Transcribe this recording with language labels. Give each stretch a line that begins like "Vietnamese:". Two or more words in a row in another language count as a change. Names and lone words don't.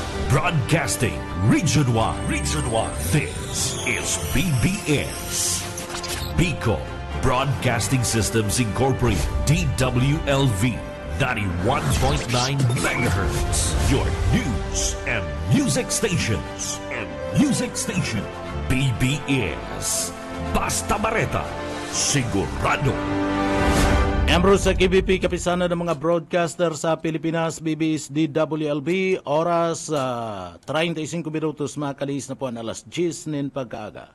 English: Broadcasting Region 1. Region 1. This is BBS. Bicol Broadcasting Systems Incorporated. DWLV. 91.9 megahertz. Your news and music stations.
Bikol: BBS. Basta Bareta. Sigurado. Ambrose sa KBP,
Filipino: kapisana ng mga broadcaster sa Pilipinas,
Bikol: BBS DWLB, oras 35 minutos, makalis na po ang alas 10 nin pagkaaga.